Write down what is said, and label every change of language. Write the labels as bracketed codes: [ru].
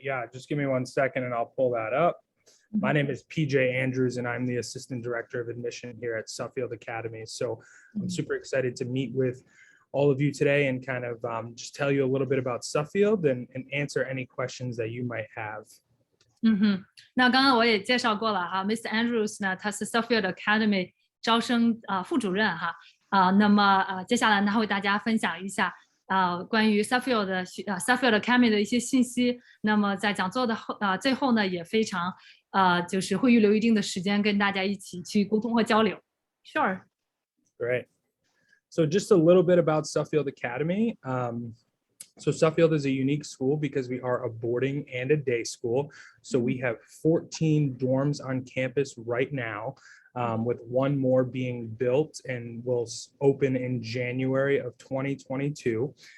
[en] Yeah, just give me 1 second and I'll pull that up. My name is PJ Andrews, and I'm the Assistant Director of Admission here at Suffield Academy. So I'm super excited to meet with all of you today and kind of just tell you a little bit about Suffield and answer any questions that you might have. [zh] 那刚刚我也介绍过了哈 ，Mr. Andrews 呢，他是 Suffield Academy 招生副主任哈那么接下来呢，他会大家分享一下关于 Suffield Academy 的一些信息。那么在讲座的最后呢，也非常就是会预留一定的时间跟大家一起去沟通和交流。 [en] Sure. Great. So just a little bit about Suffield Academy. So Suffield is a unique school because we are a boarding and a day school. So we have 14 dorms on campus right now, with one more being built and will open in January of 2022.